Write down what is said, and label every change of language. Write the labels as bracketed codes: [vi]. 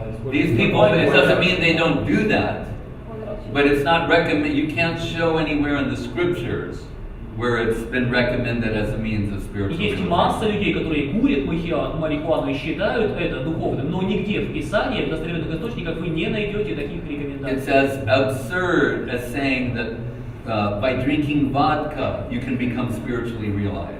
[en] These people, it doesn't mean they don't do that, but it's not recommended. You can't show anywhere in the scriptures where it's been recommended as a means of spiritual [ru] Есть [en] realization. [ru] масса людей, которые курят марихуану и считают это духовным, но нигде в Писании, в достоверных источниках вы не найдете таких рекомендаций. [en] It's as absurd as saying that by drinking vodka you can become spiritually realized.